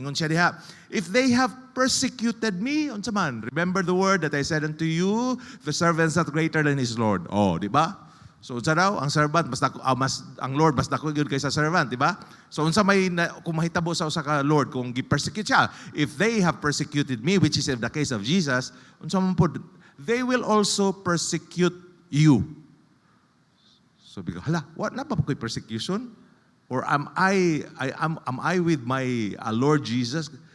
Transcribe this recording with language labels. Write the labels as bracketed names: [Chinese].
[Cebuano] Ingon siya diha, [English] if they have persecuted me, [Cebuano] unsa man, [English] remember the word that I said unto you, the servant is not greater than his Lord. [Cebuano] Oh, di ba? So unsa daw ang servant ang Lord mas dako gyud kaysa servant, di ba? So unsa may kung mahitabo sa usa ka Lord kung gi-persecute siya, [English] if they have persecuted me, which is in the case of Jesus, [Cebuano] unsa man pod, [English] they will also persecute you. [Cebuano] So bigo, hala, [English] what [Cebuano] na ba ko'y [English] persecution? Or am I with my Lord Jesus?